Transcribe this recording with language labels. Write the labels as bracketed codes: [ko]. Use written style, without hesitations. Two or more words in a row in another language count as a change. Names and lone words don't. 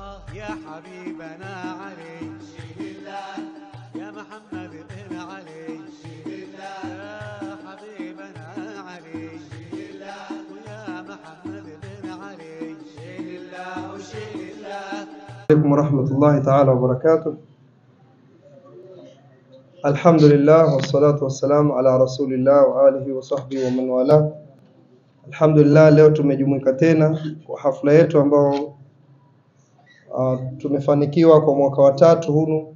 [ar] يا حبيبنا علي الله يا محمد بن علي الله يا حبيبنا علي الله ويا محمد بن علي الله وشيل الله. عليكم ورحمة الله تعالى وبركاته. الحمد لله والصلاة والسلام على رسول الله وآله وصحبه ومن والاه. [sw] Alhamdulillah, leo tumejumuika tena kwa hafla yetu ambao tumefanikiwa kwa mwaka wa 3 hunu.